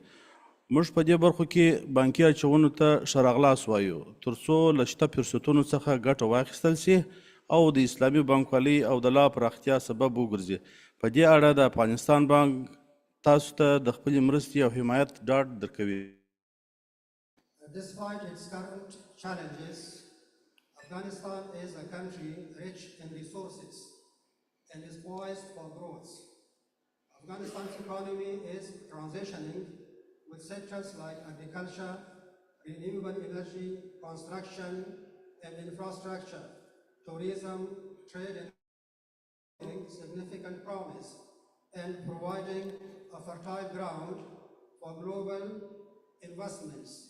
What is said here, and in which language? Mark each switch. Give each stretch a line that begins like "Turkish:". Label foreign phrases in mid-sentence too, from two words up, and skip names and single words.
Pashto: موږ په دې برخو کې بانکي اچونو ته ښه راغلاست وایو تر څو له شته فرصتونو څخه ګټه واخیستل سي او د اسلامي بانکوالۍ او د لا پراختیا سبب وګرځي. په دې اړه د افغانستان بانک تاسو ته د خپلې مرستې او حمایت ډاډ درکوي.
English: Despite its current challenges, Afghanistan is a country rich in resources and is poised for growth. Afghanistan's economy is transitioning with sectors like agriculture, renewable energy, construction, and infrastructure, tourism, trade, and significant promise, and providing a fertile ground for global investments.